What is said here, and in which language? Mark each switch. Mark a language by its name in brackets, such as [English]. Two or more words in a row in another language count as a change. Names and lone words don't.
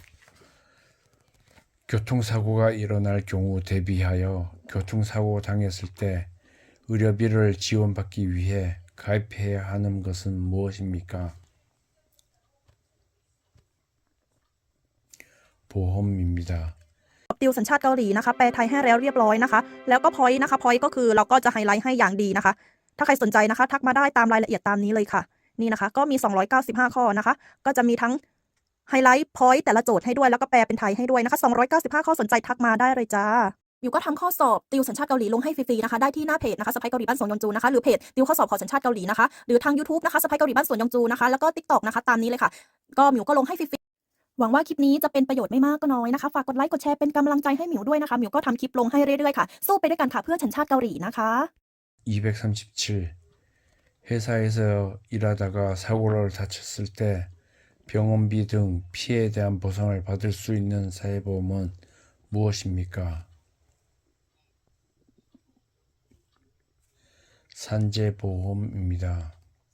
[Korean] 교통사고가 일어날 경우 대비하여 교통사고 당했을 때 의료비를 지원받기 위해 가입해야 하는 것은 무엇입니까? 보험입니다. [Thai] ติวสัญชาติเกาหลีนะคะแปลไทยให้แล้วเรียบร้อยนะคะแล้วก็ point นะคะ point ก็คือเราก็จะไฮไลท์ให้อย่างดีนะคะถ้าใครสนใจนะคะทักมาได้ตามรายละเอียดตามนี้เลยค่ะนี่นะคะ ก็มี295ข้อนะคะก็จะมีทั้งไฮไลท์ point แต่ละโจทย์ให้ด้วยแล้วก็แปลเป็นไทยให้ด้วยนะคะ295ข้อสนใจทักมาได้เลยจ้ามิวก็ทำข้อสอบติวสัญชาติเกาหลีลงให้ฟรีๆนะคะได้ที่หน้าเพจนะคะสไปเกาหลีบ้านสวนยองจูนะคะหรือเพจติวข้อสอบขอสัญชาติเกาหลีนะคะหรือทาง YouTube นะคะสไปเกาหลีบ้านสวนยองจูนะคะแล้วก็ TikTok นะคะตามนี้เลยค่ะก็มิวก็ลงให้ฟรีๆหวังว่าคลิปนี้จะเป็นประโยชน์ไม่มากก็น้อยนะคะฝากกดไลค์กดแชร์เป็นกำลังใจให้หมิวด้วยนะคะหมิวก็ทำคลิปลงให้เรื่อยๆค่ะสู้ไปด้วยกันค่ะเพื่อสัญชาติเกาหลีนะคะ [Korean] 237. 회사에서 일하다가 사고를 다쳤을 때 병원비 등 피해에 대한 보상을 받을 수 있는 사회보험은 무엇입니까? 산재보험입니다.